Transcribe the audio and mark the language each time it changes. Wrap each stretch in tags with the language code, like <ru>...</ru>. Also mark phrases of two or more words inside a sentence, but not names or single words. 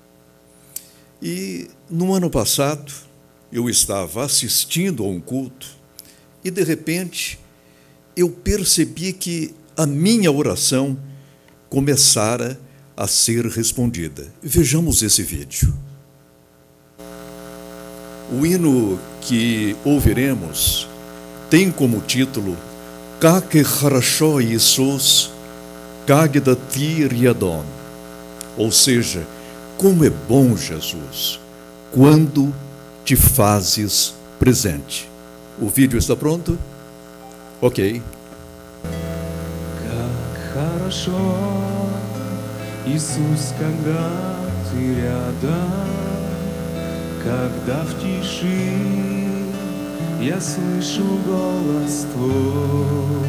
<pt>E no ano passado, eu estava assistindo a um culto e, de repente, eu percebi que a minha oração começara a ser respondida. Vejamos esse vídeo. O hino que ouviremos tem como título</pt> <ru>Как хорошо Иисус, когда ты рядом,</ru> <pt>ou seja, como é bom, Jesus, quando te fazes presente. O vídeo está pronto? Ok.</pt> <ru>Как хорошо, Иисус, когда ты рядом, когда в тиши я слышу голос Твой.</ru>